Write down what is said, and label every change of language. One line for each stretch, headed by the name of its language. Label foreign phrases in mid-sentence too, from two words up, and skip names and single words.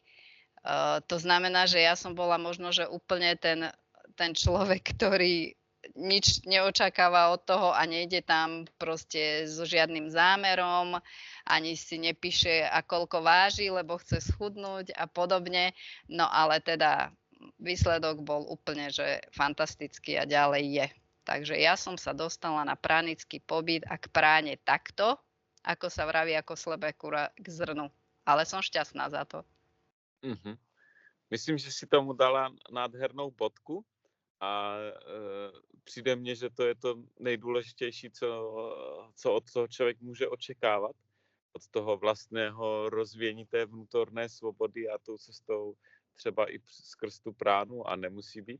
Slovak: To znamená, že ja som bola možno, že úplne ten človek, ktorý nič neočakáva od toho a nejde tam proste so žiadnym zámerom, ani si nepíše, a koľko váži, lebo chce schudnúť a podobne. No ale teda výsledok bol úplne, že fantastický a ďalej je. Takže ja som sa dostala na pránický pobyt a k práne takto, ako sa vraví, ako slepé kura k zrnu. Ale som šťastná za to.
Czech: Myslím, že si tomu dala nádhernou bodku a přijde mně, že to je to nejdůležitější, co od toho člověk může očekávat. Od toho vlastného rozvíjení té vnútorné svobody a tou cestou třeba i skrz tu pránu a nemusí být.